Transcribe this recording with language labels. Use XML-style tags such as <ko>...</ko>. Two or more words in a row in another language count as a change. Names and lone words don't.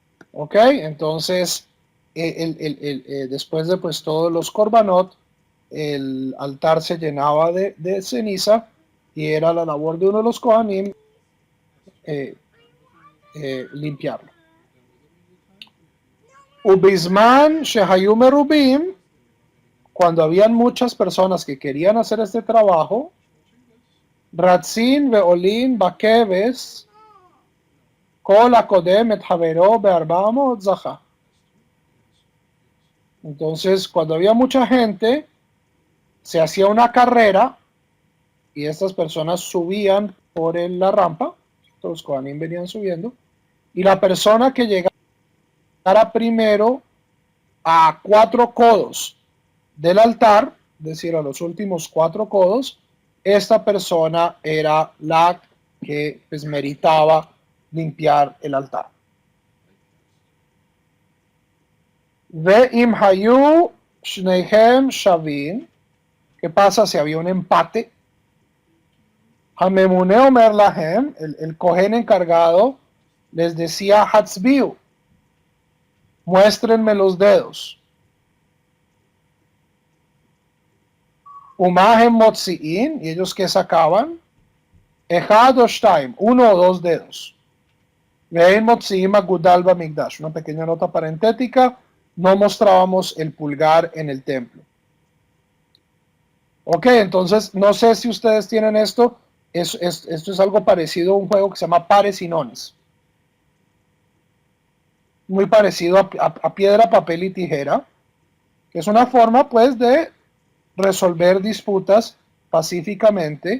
<es>¿Ok? Entonces, después de pues todos los korbanot, el altar se llenaba de ceniza y era la labor de uno de los kohanim eh, limpiarlo.</es> <he>ובזמן שהיו מרובים,</he> <es>cuando habían muchas personas que querían hacer este trabajo,</es> <he>רצין ועולין בכבש כל הקודם את חברו בארבע אמות זכה.</he> <es>Entonces, cuando había mucha gente, se hacía una carrera y estas personas subían por la rampa, los kohanim venían subiendo, y la persona que llegara primero a 4 codos del altar, es decir, a los últimos 4 codos, esta persona era la que pues, meritaba limpiar el altar.</es> <he>ואם היו שניהם שוין,</he> <es>¿qué pasa si había un empate?</es> <he>הממונה אומר להם,</he> <es>el cohen encargado les decía hatzbiu, muéstrenme los dedos.</es> <he>ומה הן מוציאין,</he> <es>y ellos que sacaban,</es> <he>אחד או שתים,</he> <es>1 o 2 dedos.</es> <he>ואין מוציאין אגודל במקדש,</he> <es>una pequeña nota parentética, no mostrábamos el pulgar en el templo. Ok, entonces no sé si ustedes tienen esto. Esto es algo parecido a un juego que se llama pares y nones. Muy parecido a piedra, papel y tijera, que es una forma pues de resolver disputas pacíficamente.</es>